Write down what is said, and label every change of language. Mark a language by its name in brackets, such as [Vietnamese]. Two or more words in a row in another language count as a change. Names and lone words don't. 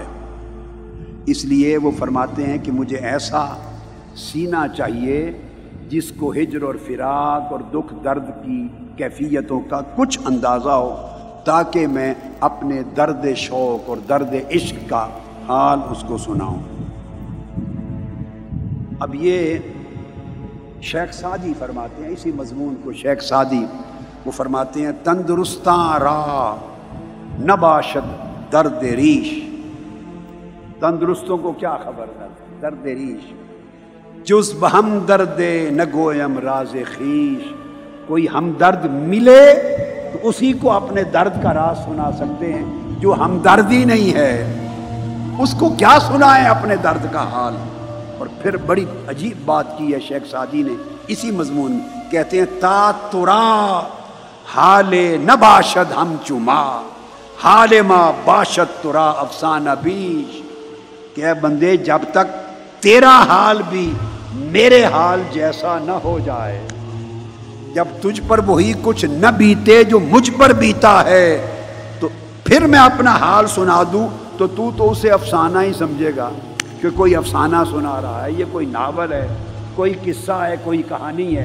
[Urdu] اس لیے وہ فرماتے ہیں کہ مجھے ایسا سینہ چاہیے جس کو ہجر اور فراق اور دکھ درد کی کیفیتوں کا کچھ اندازہ ہو، تاکہ میں اپنے درد شوق اور درد عشق کا حال اس کو سناؤں۔ اب یہ شیخ سعدی فرماتے ہیں، اسی مضمون کو شیخ سعدی وہ فرماتے ہیں، [Persian] تندرستاں را نہ باشد درد ریش، [Urdu] تندرستوں کو کیا خبر درد ریش، [Persian] جز بہم درد نہ گویم راز خیش، [Urdu] کوئی ہمدرد ملے تو اسی کو اپنے درد کا راز سنا سکتے ہیں، جو ہمدردی نہیں ہے اس کو کیا سنائیں اپنے درد کا حال۔ اور پھر بڑی عجیب بات کی ہے شیخ سعدی نے اسی مضمون میں، کہتے ہیں [Persian] تا ترا حال نہ باشد ہم چما، حال ما باشد ترا افسانہ بیش، [Urdu] کہ اے بندے جب تک تیرا حال بھی میرے حال جیسا نہ ہو جائے، جب تجھ پر وہی کچھ نہ بیتے جو مجھ پر بیتا ہے، تو پھر میں اپنا حال سنا دوں تو اسے افسانہ ہی سمجھے گا کہ کوئی افسانہ سنا رہا ہے، یہ کوئی ناول ہے، کوئی قصہ ہے، کوئی کہانی ہے۔